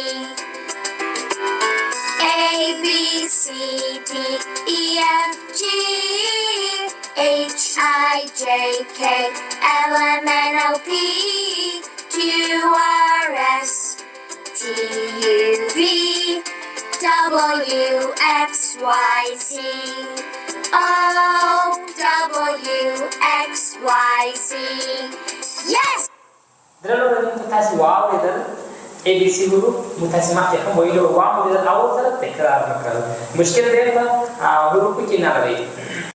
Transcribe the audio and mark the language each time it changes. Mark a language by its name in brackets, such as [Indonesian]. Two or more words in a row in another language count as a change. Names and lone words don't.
[English] A, B, C, D, E, F, G, H, I, J, K, L, M, N, O, P, Q, R, S, T, U, V, W, X, Y, Z. O, W, X, Y, Z. Yes! [Pashto] درنو اورېدونکو تاسې واورېدل ABC حروف موږ تاسې مخکې هم ویلي واورېدل او ورسره تکرار نه کړل. مشکل ډېر په حروفو کې نه لري.